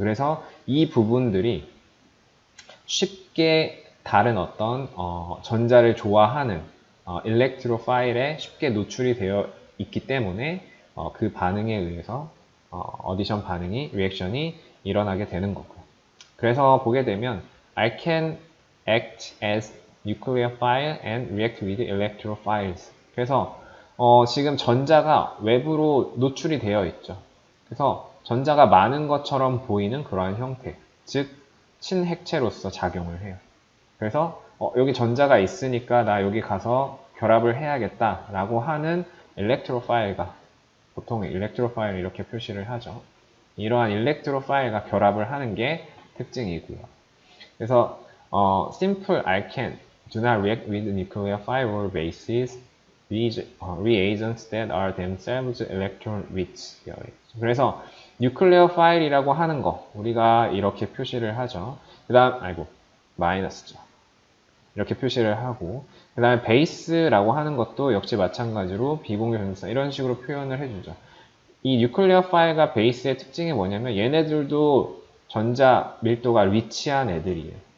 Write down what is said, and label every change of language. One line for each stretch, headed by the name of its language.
Korean: 그래서 이 부분들이 쉽게 다른 어떤 전자를 좋아하는 일렉트로파일에 쉽게 노출이 되어 있기 때문에 그 반응에 의해서 어디션 반응이, 리액션이 일어나게 되는 거고요. 그래서 보게 되면
English: I can act as nucleophile and react with electrophiles.
Korean: 그래서 지금 전자가 외부로 노출이 되어 있죠. 그래서 전자가 많은 것처럼 보이는 그러한 형태, 즉 친핵체로서 작용을 해요. 그래서 여기 전자가 있으니까 나 여기 가서 결합을 해야겠다라고 하는 일렉트로파일과 보통 일렉트로파일 이렇게 표시를 하죠. 이러한 일렉트로파일과 결합을 하는 게 특징이고요. 그래서
English: simple alkane do not react with nucleophile or bases reagents that are themselves electron rich.
Korean: 그래서 nucleophile이라고 하는 거 우리가 이렇게 표시를 하죠. 그다음 마이너스죠. 이렇게 표시를 하고 그 다음에 베이스라고 하는 것도 역시 마찬가지로 비공유 변수사 이런 식으로 표현을 해주죠. 이 뉴클리어 파일과 베이스의 특징이 뭐냐면 얘네들도 전자 밀도가 리치한 애들이에요.